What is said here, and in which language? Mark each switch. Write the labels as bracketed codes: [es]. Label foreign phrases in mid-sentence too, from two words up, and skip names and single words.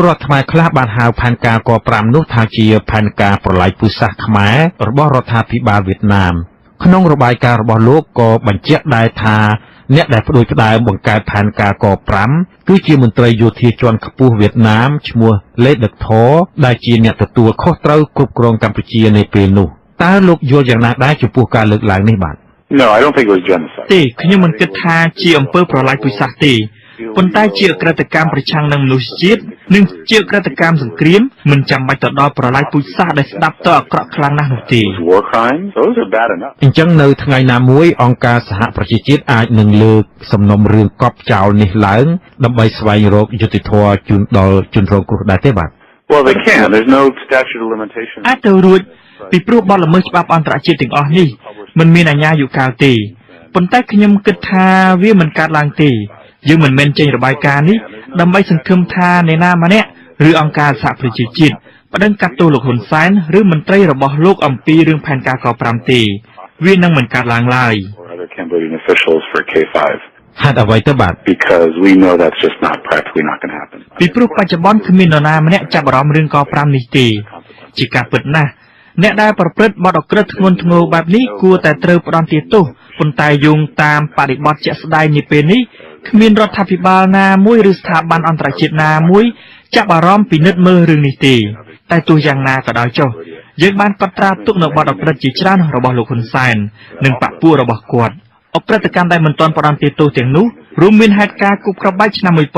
[km] រដ្ឋខ្មែរខ្លះបានហៅផែនការក5នោះថាជាផែនការប្រល័យពូជសាសន៍ខ្មែររបស់រដ្ឋាភិបាលវៀតណាមក្នុងរបាយការណ៍របស់លោកក៏បញ្ជាក់ដែរថាអ្នកដែលផ្ដួចផ្ដើមបង្កើតផែនការក5គឺជាមន្ត្រីយោធាជាន់ខ្ពស់វៀតណាមឈ្មោះលេដឹកថោដែលជាអ្នកទទួលខុសត្រូវគ្រប់គ្រងកម្ពុជានៅពេលនោះតើលោកយល់យ៉ាងណាដែរចំពោះការលើកឡើងនេះបាទ [en] No, I don't think it was genocide. [km] ទេខ្ញុំមិនគិតថាជាអំពើប្រល័យពូជសាសន៍ទេប៉ុន្តែជាអក្រិតកម្មប្រឆាំងនឹងមនុស្សជាតិនិងជាអក្រិតកម្មសង្គ្រាមមិនចាំបាច់ទៅដល់ប្រល័យពូជសាសន៍ដែលស្ដាប់ទៅអាក្រក់ខ្លាំងណាស់នោះទេ [en] War crimes, those are bad enough. [km] អញ្ចឹងនៅថ្ងៃណាមួយអង្គការសហប្រជាជាតិអាចនឹងលើកសំណុំរឿងកប់ចោលនេះឡើងដើម្បីស្វែងរកយុត្តិធម៌ជូនដល់ជនរងគ្រោះដែរទេបាទ [en] Well, they can. There's no statute of limitations. [km] អាចទៅរួចពីព្រោះបទល្មើសច្បាប់អន្តរជាតិទាំងអស់នេះមិនមានអាជ្ញាយុកាលទេប៉ុន្តែខ្ញុំគិតថាវាមិនកើតឡើងទេយើងមិនមែនចេញរបាយការណ៍នេះដើម្បីសង្ឃឹមថាអ្នកណាម្នាក់ឬអង្គការសហប្រជាជាតិប្តឹងកាត់ទោសលោកហ៊ុនសែនឬមន្ត្រីរបស់លោកអំពីរឿងផែនការក5ទេវានឹងមិនកើតឡើងឡើយ [en] Other Cambodian officials for K5. [km] ហេតុអ្វីទៅបាទ [en] Because we know that's just not practically not going to happen. [km] ពីព្រោះបច្ចុប្បន្នគ្មាននរណាម្នាក់ចាប់អារម្មណ៍រឿងក5នេះទេជាការពិតណាស់អ្នកដែលប្រព្រឹត្តបទអក្រិតធ្ងន់ធ្ងរបែបនេះគួរតែត្រូវផ្ដន្ទាទោសប៉ុន្តែយោងតាមបរិបទជាក់ស្ដែងនាពេលនេះគ្មានរដ្ឋាភិបាលណាមួយឬស្ថាប័នអន្តរជាតិណាមួយចាប់អារម្មណ៍ពិនិត្យមើលរឿងនេះទេតែទោះយ៉ាងណាក៏ដោយចុះយើងបានកត់ត្រាទុកនៅបទអក្រិតជាច្រើនរបស់លោកហ៊ុនសែននិងបព្វពួករបស់គាត់អក្រិតកម្មដែលមិនទាន់ផ្ដន្ទាទោសទាំងនោះរួមមានហេតុការណ៍គប់ក្របបែកឆ្នាំ